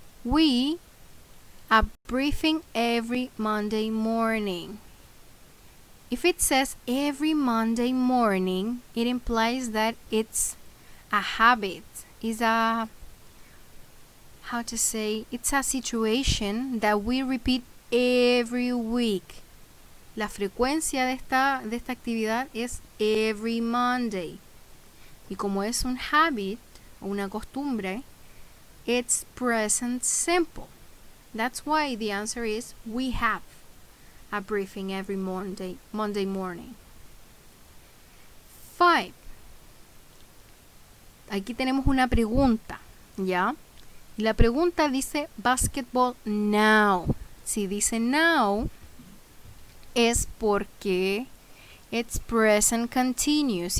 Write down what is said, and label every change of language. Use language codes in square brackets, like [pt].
[en] We are briefing every Monday morning. If it says every Monday morning, it implies that it's a habit. It's a, how to say, it's a situation that we repeat every week. [es] La frecuencia de esta actividad es [en] every Monday. [es] Y como es un habit, una costumbre, [en] it's present simple. That's why the answer is we have a briefing every Monday morning. 5. [es] Aquí tenemos una pregunta, ¿ya? Y la pregunta dice basketball now. Si dice now, es porque [en] it's present continuous.